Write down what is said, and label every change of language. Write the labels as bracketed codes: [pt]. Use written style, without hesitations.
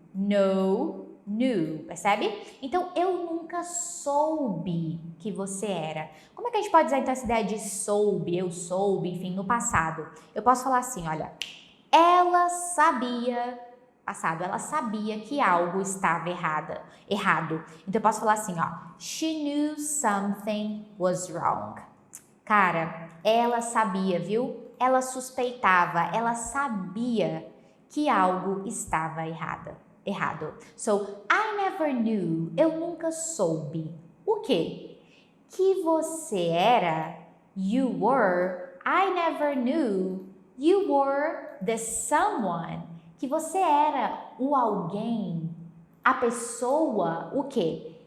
[pt] No, new, percebe? Então, eu nunca soube que você era. Como é que a gente pode usar então essa ideia de soube, eu soube, enfim, no passado? Eu posso falar assim, olha, ela sabia, passado, ela sabia que algo estava errado. Então, eu posso falar assim, ó, [en] she knew something was wrong. [pt] Cara, ela sabia, viu? Ela suspeitava, ela sabia que algo estava errado. [en] So, I never knew, [pt] eu nunca soube. O quê? Que você era, [en] you were, I never knew, you were the someone. [pt] Que você era o alguém, a pessoa, o quê?